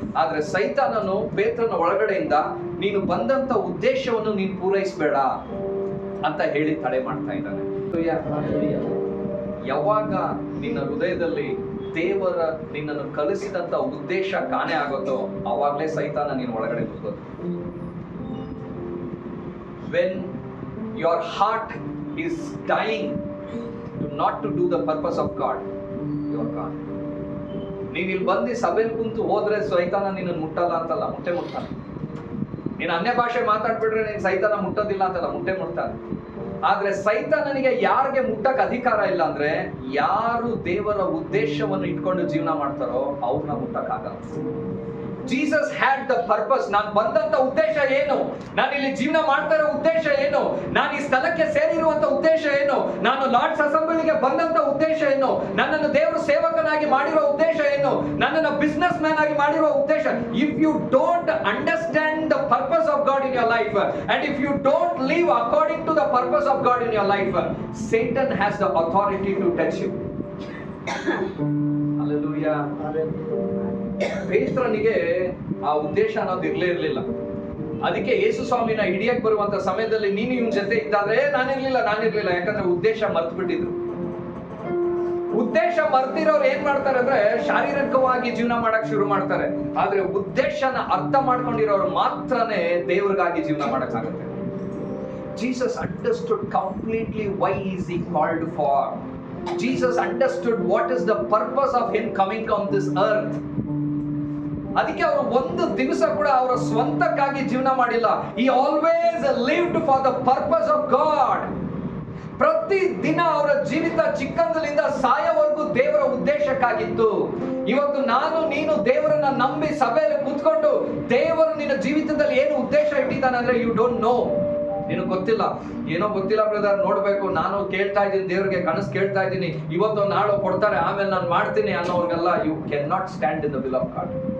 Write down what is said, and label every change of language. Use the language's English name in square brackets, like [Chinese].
[Kannada] ಆದ್ರೆ ಸೈತಾನನು ಪೇತ್ರನ ಒಳಗಡೆಯಿಂದ ನೀನು ಬಂದಂತ ಉದ್ದೇಶವನ್ನು ನೀನು ಪೂರೈಸಬೇಡ ಅಂತ ಹೇಳಿ ತಡೆ ಮಾಡ್ತಾ ಇದ್ದಾನೆ. ಯಾವಾಗ ನಿನ್ನ ಹೃದಯದಲ್ಲಿ ದೇವರ ನಿನ್ನನ್ನು ಕಲಿಸಿದಂತ ಉದ್ದೇಶ ಕಾಣೆ ಆಗುತ್ತೋ ಅವಾಗ್ಲೇ ಸೈತಾನ ನೀನು ಒಳಗಡೆ ನುಗ್ಗೋದು. [English] When your heart is dying not to do the purpose of God, you are gone. [Kannada] ನೀನ್ ಇಲ್ಲಿ ಬಂದು ಸಭೆಯಲ್ಲಿ ಕುಂತು ಹೋದ್ರೆ ಸೈತಾನ ನಿನ್ನ ಮುಟ್ಟಲ್ಲ ಅಂತಲ್ಲ, ಮುಟ್ಟಾನೆ. ನೀನು ಅನ್ಯ ಭಾಷೆ ಮಾತಾಡ್ಬಿಟ್ರೆ ನೀನ್ ಸೈತಾನ ಮುಟ್ಟೋದಿಲ್ಲ ಅಂತಲ್ಲ, ಮುಟ್ಟಾನೆ. ಆದ್ರೆ ಸೈತಾನನಿಗೆ ಯಾರಿಗೆ ಮುಟ್ಟಕ್ ಅಧಿಕಾರ ಇಲ್ಲ ಅಂದ್ರೆ ಯಾರು ದೇವರ ಉದ್ದೇಶವನ್ನು ಇಟ್ಕೊಂಡು ಜೀವನ ಮಾಡ್ತಾರೋ ಅವ್ರನ್ನ ಮುಟ್ಟಕ್ಕಾಗಲ್ಲ. [English] Jesus had the purpose. [Kannada] ನಾನು ಬಂದಂತ ಉದ್ದೇಶ ಏನು? ನಾನು ಇಲ್ಲಿ ಜೀವನ ಮಾಡ್ತಾ ಇರೋ ಉದ್ದೇಶ ಏನು? ನಾನು ಈ ಸ್ಥಳಕ್ಕೆ ಸೇರಿರುವಂತ ಉದ್ದೇಶ ಏನು? ನಾನು ಲಾರ್ಡ್ಸ್ ಅಸೆಂಬ್ಲಿಗೆ ಬಂದಂತ ಉದ್ದೇಶ ಏನು? ನನ್ನನ್ನು ದೇವರ ಸೇವಕನಾಗಿ ಮಾಡಿರೋ ಉದ್ದೇಶ ಏನು? ನನ್ನನ್ನು ಬಿಸ್ನೆಸ್ ಮ್ಯಾನ್ ಆಗಿ ಮಾಡಿರೋ ಉದ್ದೇಶ. [English] If you don't understand the purpose of God in your life and if you don't live according to the purpose of God in your life, Satan has the authority to touch you. [Kannada] Hallelujah. ಪೇತ್ರನಿಗೆ ಆ ಉದ್ದೇಶ ಅನ್ನೋದು ಇರ್ಲಿಲ್ಲ. ಅದಕ್ಕೆ ಯೇಸು ಸ್ವಾಮಿನ ಹಿಡಿಯಕ್ ಬರುವಂತ ಸಮಯದಲ್ಲಿ ನೀನು ಇವನ್ ಜೊತೆ ಇದ್ದಾದ್ರೆ ನಾನಿರ್ಲಿಲ್ಲ. ಯಾಕಂದ್ರೆ ಉದ್ದೇಶ ಮರ್ತು ಬಿಟ್ಟಿದ್ರು. ಉದ್ದೇಶ ಮರ್ತಿರೋರು ಏನ್ ಮಾಡ್ತಾರೆ ಅಂದ್ರೆ ಶಾರೀರಿಕವಾಗಿ ಜೀವನ ಮಾಡಕ್ ಶುರು ಮಾಡ್ತಾರೆ. ಆದ್ರೆ ಉದ್ದೇಶನ ಅರ್ಥ ಮಾಡ್ಕೊಂಡಿರೋರು ಮಾತ್ರನೇ ದೇವ್ರಿಗಾಗಿ ಜೀವನ ಮಾಡಕ್ ಆಗುತ್ತೆ. [English] Jesus understood completely why is he called for. Jesus understood what is the purpose of him coming on this earth. [Kannada] ಅದಕ್ಕೆ ಅವರು ಒಂದು ದಿವಸ ಕೂಡ ಅವರ ಸ್ವಂತಕ್ಕಾಗಿ ಜೀವನ ಮಾಡಿಲ್ಲ. [English] He always lived for the purpose of God. [Kannada] ಪ್ರತಿ ದಿನ ಅವರ ಜೀವಿತ ಚಿಕ್ಕಂದಲಿಂದ ಸಾಯವರೆಗೂ ದೇವರ ಉದ್ದೇಶಕ್ಕಾಗಿತ್ತು. ಇವತ್ತು ನಾನು ನೀನು ದೇವರನ್ನ ನಂಬಿ ಸಭೆಯಲ್ಲಿ ಕೂತ್ಕೊಂಡು ದೇವರು ನಿನ್ನ ಜೀವಿತದಲ್ಲಿ ಏನು ಉದ್ದೇಶ ಇಟ್ಟಿದ್ದಾನೆ ಅಂದ್ರೆ [English] You don't know. [Kannada] ನಿನಗೆ ಗೊತ್ತಿಲ್ಲ, ಏನೋ ಗೊತ್ತಿಲ್ಲ ಬ್ರದರ್, ನೋಡ್ಬೇಕು, ನಾನು ಕೇಳ್ತಾ ಇದ್ದೀನಿ, ದೇವ್ರಿಗೆ ಕನಸು ಕೇಳ್ತಾ ಇದ್ದೀನಿ, ಇವತ್ತು ನಾಳೆ ಕೊಡ್ತಾರೆ ಆಮೇಲೆ ನಾನು ಮಾಡ್ತೀನಿ ಅನ್ನೋರ್ಗೆಲ್ಲ [English] You can not stand in the will of God.